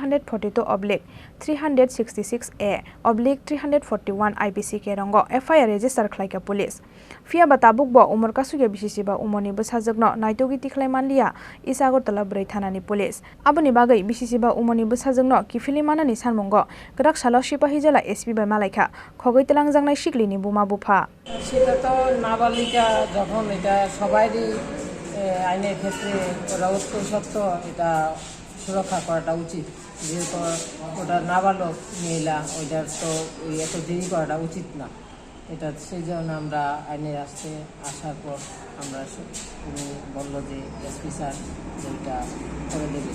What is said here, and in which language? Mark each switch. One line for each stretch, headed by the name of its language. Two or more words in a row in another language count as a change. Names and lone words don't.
Kok Borok: 342/366A/341 IPC Kerongo
English: FIR register
Kok Borok: Khlaika Police Fiaba Tabuk Bo Umar Kasuya Bisichiba Omarni Bwsajwkno Naitogiti Khlaimanlia Agortala Brai Thanani Police Aboni Bagai Bisichiba Omarni Bwsajwkno Kiphilwi Manani Sanmungo Khorang Sepahijala SP by Malaikha Langmani Shiklini Buma Bupha
Bangla: সেটা তো নাবালিকা যখন এটা সবারই আইনের ক্ষেত্রে ওরা সত্য এটা সুরক্ষা করাটা উচিত যেহেতু ওটা নাবালক মহিলা ওইটার তো এত দেরি করাটা উচিত না এটা সেই জন্য আমরা আইনের আসার পর আমরা উনি বলল যে
English: SP sir
Bangla: যেটা করে দেবে